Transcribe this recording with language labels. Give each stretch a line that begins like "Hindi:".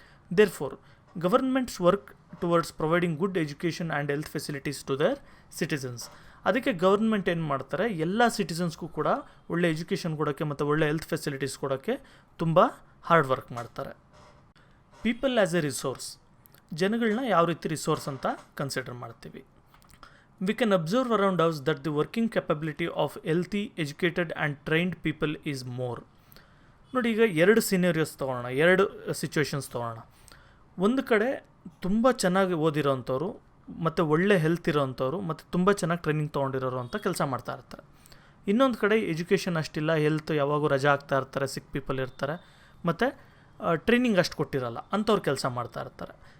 English: Therefore governments work towards providing good education and health facilities to their citizens.
Kannada: ಅದಕ್ಕೆ government ಏನು ಮಾಡ್ತಾರೆ, ಎಲ್ಲ ಸಿಟಿಸನ್ಸ್ಗೂ ಕೂಡ ಒಳ್ಳೆ ಎಜುಕೇಷನ್ ಕೊಡೋಕ್ಕೆ ಮತ್ತು ಒಳ್ಳೆ ಹೆಲ್ತ್ ಫೆಸಿಲಿಟೀಸ್ ಕೊಡೋಕ್ಕೆ ತುಂಬ ಹಾರ್ಡ್ ವರ್ಕ್ ಮಾಡ್ತಾರೆ.
English: people as a resource,
Kannada: ಜನಗಳನ್ನ ಯಾವ ರೀತಿ ರಿಸೋರ್ಸ್ ಅಂತ ಕನ್ಸಿಡರ್ ಮಾಡ್ತೀವಿ.
English: We can observe around us that the working capability of healthy, educated and trained people is more.
Kannada: ನೋಡಿ, ಈಗ ಎರಡು ಸಿನಾರಿಯೋಸ್ ತೊಗೊಳ್ಳೋಣ, ಎರಡು ಸಿಚುವೇಶನ್ಸ್ ತೊಗೊಳ್ಳೋಣ. ಒಂದು ಕಡೆ ತುಂಬ ಚೆನ್ನಾಗಿ ಓದಿರೋವಂಥವ್ರು ಮತ್ತು ಒಳ್ಳೆ ಹೆಲ್ತ್ ಇರೋವಂಥವ್ರು ಮತ್ತು ತುಂಬ ಚೆನ್ನಾಗಿ ಟ್ರೈನಿಂಗ್ ತೊಗೊಂಡಿರೋರು ಅಂತ ಕೆಲಸ ಮಾಡ್ತಾ ಇರ್ತಾರೆ. ಇನ್ನೊಂದು ಕಡೆ ಎಜುಕೇಷನ್ ಅಷ್ಟಿಲ್ಲ, ಹೆಲ್ತ್ ಯಾವಾಗೂ ರಜಾ ಆಗ್ತಾ ಇರ್ತಾರೆ, ಸಿಕ್ ಪೀಪಲ್ ಇರ್ತಾರೆ ಮತ್ತು ಟ್ರೈನಿಂಗ್ ಅಷ್ಟು ಕೊಟ್ಟಿರಲ್ಲ, ಅಂಥವ್ರು ಕೆಲಸ ಮಾಡ್ತಾ ಇರ್ತಾರೆ.